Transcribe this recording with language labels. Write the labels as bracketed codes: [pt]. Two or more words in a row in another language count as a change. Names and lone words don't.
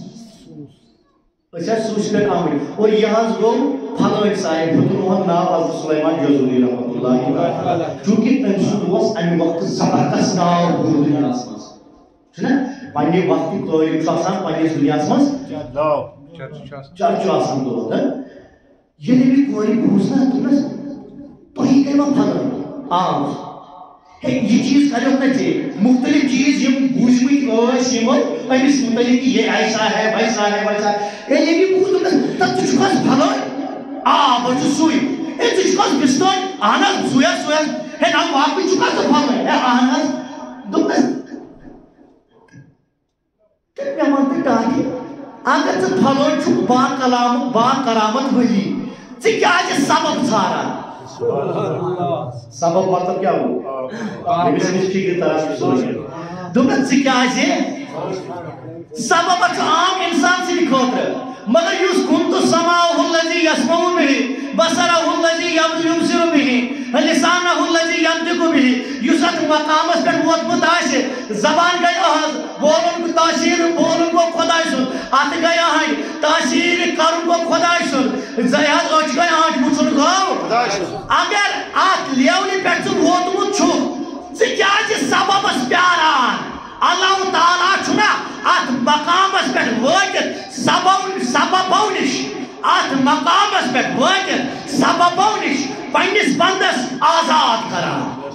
[ks] أسۍ ٲسۍ سوٗسہِ پٮ۪ٹھ آمٕتۍ اور یہِ حظ گوٚو پھلٲنۍ صاحب ہیوٚتُن یِہُنٛد ناو حضرت سلیمان جزولی [ar] رحمتہ اللہ [ks] چوٗنٛکہِ أمۍ سُنٛد اوس امہِ وقتہٕ زبردست ناو پوٗرٕ دُنیاہس منٛز چھُنہ پننہِ وقتُک عٲلِم چھُ آسان پننِس دُنیاہس منٛز چرچہِ آسان دۄہ ییٚلہِ أمۍ کورِ بوٗز نا دوٚپنس تۄہہِ گٔیوا پھلٲنۍ آ ہے یہ چیز کریوکھ نا ژےٚ مختلف چیز یم بوٗزمٕتۍ ٲسۍ یِمو أمِس متعلق [ur] یہ ایسا ہے ویسا ہے ویسا ہے [ks] ییٚلہِ یہِ بوٗز دوٚپنس تتھ ژٕ چھُکھ حظ پھلٲنۍ آ بہٕ چھُس سُے ہے ژٕ چھُکھ حظ بِستٲنۍ اہن حظ سُے حظ ہے نہ واقعٕے چھُکھ حظ ژٕ پھلٲنۍ ہے اہن حظ دوٚپنس تیٚلہِ مےٚ وَن تہٕ ٹاٹہِ اگر ژٕ پھلٲنۍ چھُکھ با کرامت ؤلی ژٕ کیٛازِ سبب ژھاران سبب [ur] مطلب کیا ہو [ks] أمِس فکر تران سونچ دوٚپنس ژٕ کیٛازِ سبب چھُ عام انسان سٕنٛدِ خٲطرٕ مگر یُس [ar] كنتُ سماعه الذي يسمع به بصره الذي يبصر به لسانه الذي ينطق [ks] به یُس اتھ مقامس پٮ۪ٹھ ووتمُت آسہِ زبان گٔے أہنٛز بولُن تٲثیٖر بولُن گوٚو خۄداے سُنٛد اتھ گٔے أہنٛدۍ تٲثیٖر کرُن گوٚو خۄداے سُنٛد زَے حظ أچھ گٔے أہنٛدۍ وٕچھُن گوٚو اگر اتھ لیولہِ پٮ۪ٹھ ژٕ ووتمُت چھُکھ ژٕ کیٛازِ سببس پیاران [ar] اللہ تعالیٰ [ks] چھُنا اتھ مقامس پٮ۪ٹھ وٲتِتھ سببو نِش اتھ مقامس پٮ۪ٹھ وٲتِتھ سببو نِش پننِس بندس آزاد کران